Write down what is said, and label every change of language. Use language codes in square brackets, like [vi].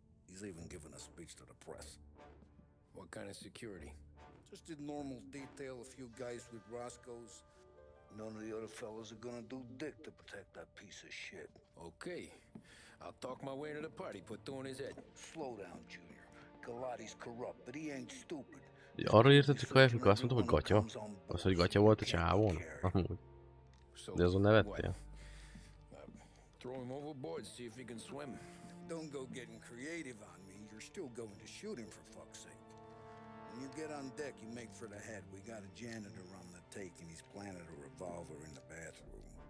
[en] He's even giving a speech to the press. What kind of security? Just in normal detail, a few guys with Roscoe's. None of the other fellas are gonna do dick to protect that piece of shit. Okay. I'll talk my way into the party, put two in his head. Slow down, Junior. Galati's corrupt, but he ain't stupid. [hu] Arra írtatok a amikor azt mondtam, hogy gatya? Az, hogy gatya volt a csávón? Amúgy. De azon nevettél? [en] Throw him overboard, see if he can swim. Don't go getting creative on me. You're still going to shoot him, for fuck's sake. When you get on deck, you make for the head. We got a janitor on the take, and he's planted a revolver in the bathroom.